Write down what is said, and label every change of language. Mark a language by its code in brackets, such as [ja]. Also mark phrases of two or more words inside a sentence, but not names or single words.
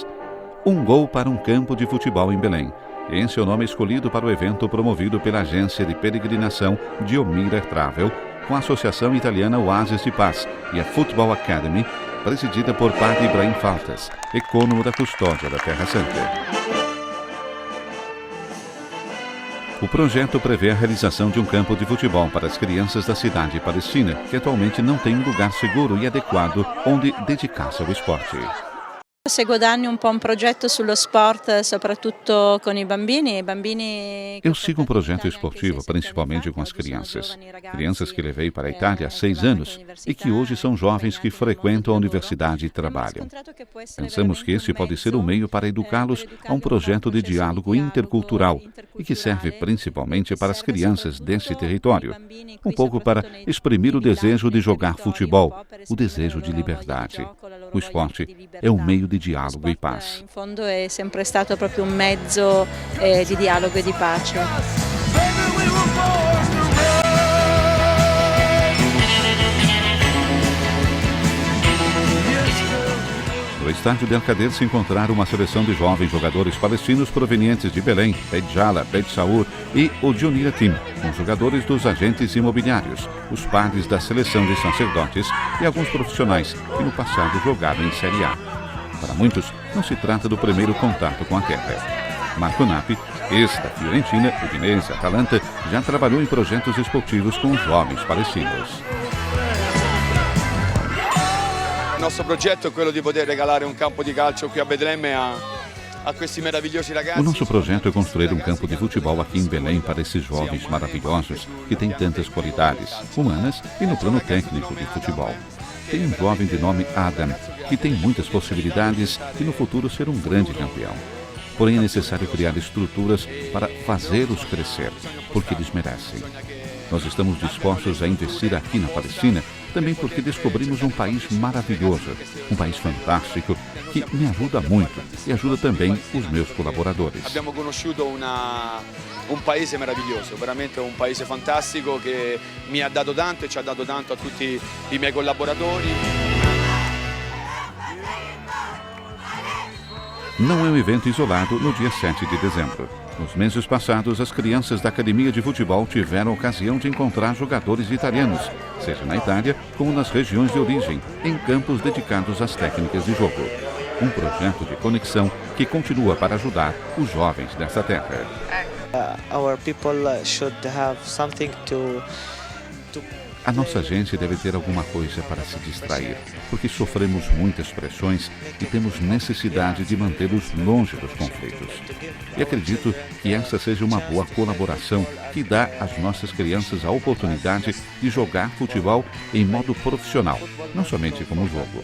[pt] Um gol para um campo de futebol em Belém. Esse é o nome escolhido para o evento promovido pela agência de peregrinação Diomira Travel, com a Associação Italiana Oasis de Paz e a Football Academy, presidida por Padre Ibrahim Faltas, ecônomo da Custódia da Terra Santa. O projeto prevê a realização de um campo de futebol para as crianças da cidade palestina, que atualmente não tem um lugar seguro e adequado onde dedicar-se ao esporte. [it] Seguo da anni un po' un progetto sullo sport, soprattutto con i bambini. [pt] Eu sigo um projeto esportivo, principalmente com as crianças. Crianças que levei para a Itália há 6 anos e que hoje são jovens que frequentam a universidade e trabalham. Pensamos que esse pode ser um meio para educá-los a um projeto de diálogo intercultural e que serve principalmente para as crianças desse território. Um pouco para exprimir o desejo de jogar futebol, o desejo de liberdade. O esporte é um meio de diálogo e paz. [it] In fondo è sempre stato proprio un mezzo di dialogo e di pace. [pt] No estádio de Alcader se encontraram uma seleção de jovens jogadores palestinos provenientes de Belém, Beit Jala, Beit Saur e o Dionira Team, com jogadores dos agentes imobiliários, os padres da seleção de sacerdotes e alguns profissionais que no passado jogaram em Série A. Para muitos, não se trata do primeiro contato com a terra. Marco Nappi, ex da Fiorentina, Udinese, Atalanta, já trabalhou em projetos esportivos com os jovens palestinos. [it] Il nostro progetto è quello di poter regalare un campo di calcio qui a Betlemme a questi meravigliosi ragazzi. [pt] O nosso projeto é construir um campo de futebol aqui em Belém para esses jovens maravilhosos que têm tantas qualidades humanas e no plano técnico de futebol. Tem um jovem de nome Adam, que tem muitas possibilidades de no futuro ser um grande campeão. Porém é necessário criar estruturas para fazê-los crescer, porque eles merecem. Nós estamos dispostos a investir aqui na Palestina, também porque descobrimos um país maravilhoso, um país fantástico, que me ajuda muito e ajuda também os meus colaboradores. [it] Abbiamo conosciuto un paese meraviglioso, veramente un paese fantastico che mi ha dato tanto e ci ha dato tanto a tutti i miei collaboratori. [pt] Não é um evento isolado no dia 7 de dezembro. Nos meses passados, as crianças da Academia de Futebol tiveram a ocasião de encontrar jogadores italianos, seja na Itália como nas regiões de origem, em campos dedicados às técnicas de jogo. Um projeto de conexão que continua para ajudar os jovens dessa terra. [en] Our people should have something to [pt] A nossa gente deve ter alguma coisa para se distrair, porque sofremos muitas pressões e temos necessidade de mantê-los longe dos conflitos. E acredito que essa seja uma boa colaboração que dá às nossas crianças a oportunidade de jogar futebol em modo profissional, não somente como jogo.